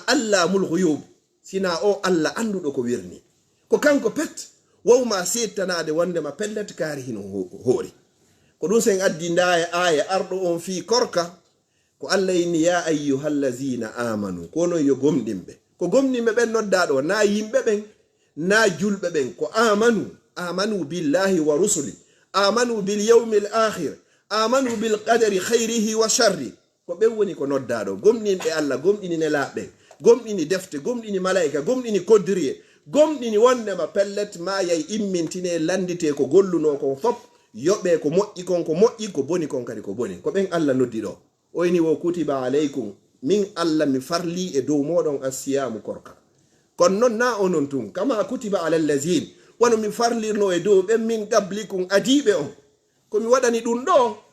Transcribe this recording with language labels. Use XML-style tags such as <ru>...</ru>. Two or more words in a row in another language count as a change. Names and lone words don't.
<ff>Allah mulghuyub sina o Allah anduɗo ko wirni ko kanko pet wawma seedtanade wondema pellet kaari hino hoori ko ɗum sen addi ndaya aya arɗo on fi korka ko Allah inni</ff> <ar>يا أيها الذين آمنوا</ar> <ff>kono yo gomɗinɓe ko gomɗinɓe ɓen noddaɗo na yimɓe ɓen na julɓe ɓen ko</ff> <ar>آمنوا بالله ورسله آمنوا باليوم الآخر آمنوا بالقدر خيره و</ar> <ff>sharri ko ɓen woni ko noddaɗo gomɗinɓe Allah gomɗini nelaɓe gomɗini defte gomɗini malaika gomɗini koddiriye gomɗini wondema pellet ma yay immintine landite ko golluno kon fop yoɓe ko moƴƴi kon ko moƴƴi ko boni kon kadi ko boni ko ɓen Allah noddi ɗo oyni wo</ff> <ar>كتب عليكم</ar> <ff>min Allah mi farli e dow moɗon asiyamu korka kono noon na onon tun</ff> <ar>كما كتب على الذين</ar> <ff>wano mi farlirno e dow ɓen</ff> <ar>من قبلكم</ar> <ff>adiɓe on komi waɗani ɗum ɗo</ff>